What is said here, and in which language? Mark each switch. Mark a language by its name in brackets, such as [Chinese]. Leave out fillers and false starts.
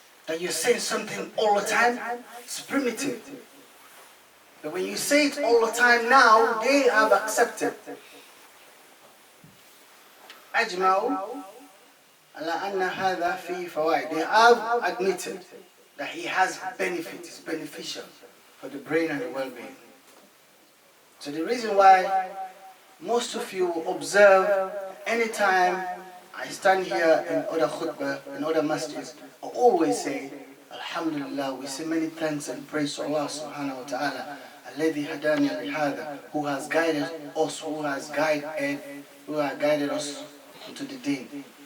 [English] that you're saying something all the time, it's primitive. But when you say it all the time now, they have accepted. [Arabic] أجمعوا على أن هذا فيه فوائد. [English] They have admitted that he has benefit, it's beneficial for the brain and the well-being. So the reason why most of you observe anytime I stand here in other khutbah, in other masjids, I always say, Alhamdulillah, we say many thanks and praise to Allah subhanahu wa ta'ala, alladhi hadani lihada, who has guided us, who has guided us into the deen.